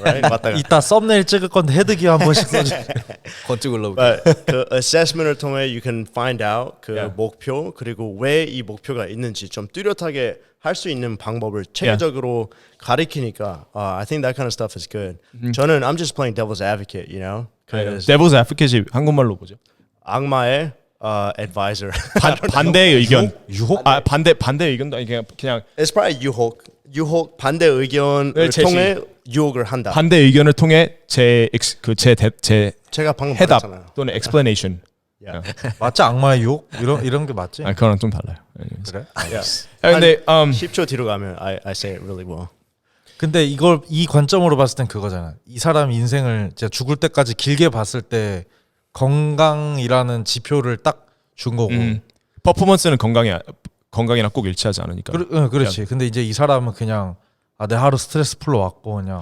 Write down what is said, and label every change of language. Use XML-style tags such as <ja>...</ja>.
<en>Right?</en> <ko>맞다가. 이따 썸네일 찍을 건데 헤드기어 한 번씩 써줘. 건축 올라오고. 그 assessment을 통해</ko> <en>you can find out</en> <ko>그 목표 그리고 왜 이 목표가 있는지 좀 뚜렷하게 할 수 있는 방법을 체계적으로 가리키니까</ko> <en>I think that kind of stuff is good.</en> <ko>저는</ko> <en>I'm just playing devil's advocate, you know.</en> <ko>Devil's advocate이 한국말로 뭐죠? 악마의 advisor. 반대의 의견. 유혹? 반대 의견도 아니 그냥</ko> <en>It's probably</en> <ko>유혹 반대 의견을 제시. 통해 유혹을 한다. 반대 의견을 통해 제 제가 방금 해답 말했잖아요. 또는</ko> <en>explanation.</en> <ko>맞지? 악마의 유혹? 이런 게 맞지? 그거랑 좀 달라요. 그래? 근데 10초 뒤로 가면</ko> <en>I say it really well.</en> <ko>근데 이 관점으로 봤을 땐 그거잖아. 이 사람 인생을 진짜 죽을 때까지 길게 봤을 때 건강이라는 지표를 딱 준 거고. 퍼포먼스는 건강이랑 꼭 일치하지 않으니까. 그렇지. 근데 이제 이 사람은 그냥 내 하루 스트레스 풀러 왔고 그냥</ko>